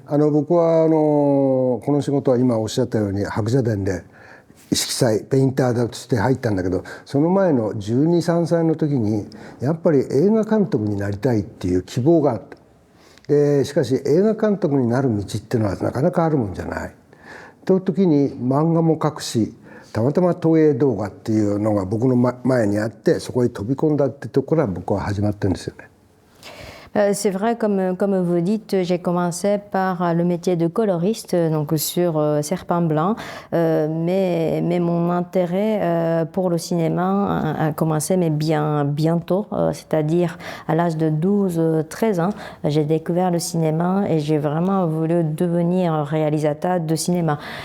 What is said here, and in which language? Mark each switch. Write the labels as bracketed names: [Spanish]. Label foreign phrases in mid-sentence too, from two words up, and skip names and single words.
[Japanese] 僕はこの仕事は今おっしゃったように白蛇伝で色彩ペインターとして入ったんだけど、その前の12、13歳の時にやっぱり映画監督になりたいっていう希望があった。でしかし映画監督になる道っていうのはなかなかあるもんじゃない。という時に漫画も描くし、たまたま東映動画っていうのが僕の前にあって、そこへ飛び込んだってところから僕は始まってるんですよね。 [French] C'est vrai, comme vous dites, j'ai commencé par le métier de coloriste, donc sur Serpent Blanc, mais mon intérêt pour le cinéma a commencé mais bientôt, c'est-à-dire à l'âge de 12-13 ans, j'ai découvert le cinéma et j'ai vraiment voulu devenir réalisateur de cinéma.